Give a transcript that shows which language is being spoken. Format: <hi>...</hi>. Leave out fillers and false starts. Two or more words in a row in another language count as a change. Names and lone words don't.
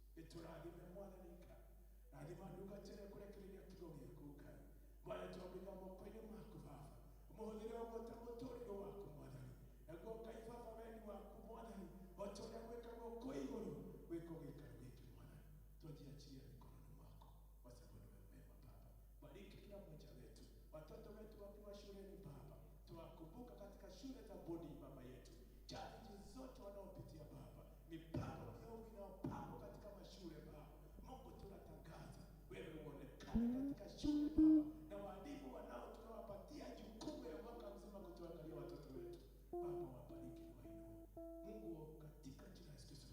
<ki>Niturathime mwathani rathima ndungatĩre kũrekereria kiugo gĩaku Ngai. Mwathani twamũiga moko-inĩ maku Baba, ũmũhũthĩre o ta mũtũũrĩre waku Mwathani. Naguo Ngai Baba wendi waku Mwathani, o ta ũrĩa gwĩkagwo kũ igũrũ gwĩkwo gĩikaro gĩkĩ Mwathani.</ki> <sw>Twajiachilie mikononi mwako kwa sababu ni wewe mwema Baba. Bariki kila mmoja wetu, watoto wetu wakiwa shuleni Baba, tuwakumbuka katika shule za bodi Baba yetu, challenges zote wanaopitia Baba, mipango miovu inayopangwa katika mashule Baba. Mungu tunatangaza wewe uonekane katika shule Baba, na walimu wanao tunawapatia jukumu ya mwaka mzima kutuangalia watoto wetu Baba, wabariki na wainue Mungu katika jina la Yesu Kristo.</sw>